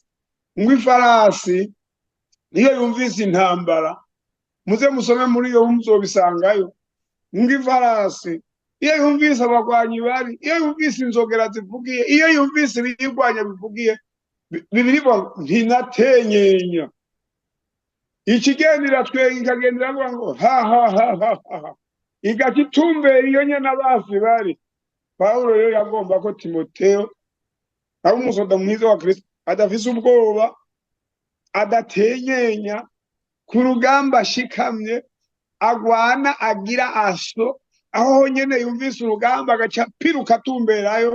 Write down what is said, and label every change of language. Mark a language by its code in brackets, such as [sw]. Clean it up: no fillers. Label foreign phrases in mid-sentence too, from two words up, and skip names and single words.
[rn] Ifarasi niyo yumvise intambara, muze musome muri iyo muzobisangayo. Ifarasi iyo yumvise abagwanyi bari, iyo yumvise inzogera zivugiye, iyo yumvise ibigwanya bivugiye, bibiribwa ntinatenyenya. Ikigendera twenga ikagendera ngo ha ha ha ha ha, igakitumbera iyo nyene abafi bari. Pawulo rero yagomba ko Timoteyo ari umusoda mwiza wa Kristo, adafise ubwoba, adatenyenya, ku rugamba ashikamye, agwana agira aso, aho nyene yumvise urugamba agaca piruka atumberayo.